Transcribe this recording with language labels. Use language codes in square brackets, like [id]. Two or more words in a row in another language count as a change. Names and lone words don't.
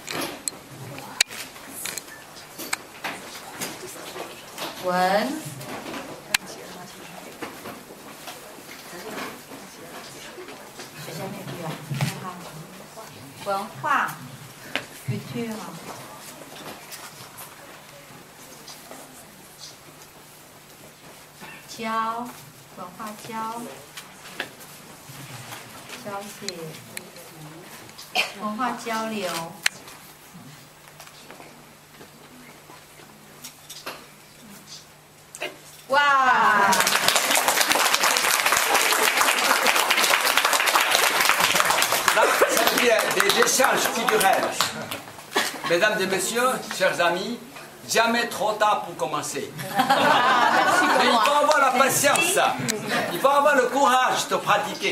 [zh] Wen. [fr] J'ai jamais vu. [zh] Wenhua. Culture. Jiao. 文化交. 交谢. 文化交流，哇！ [fr] Là, c'est des échanges culturels. Mesdames et messieurs, chers amis, jamais trop tard pour commencer. Mais il faut avoir la patience, il faut avoir le courage de pratiquer.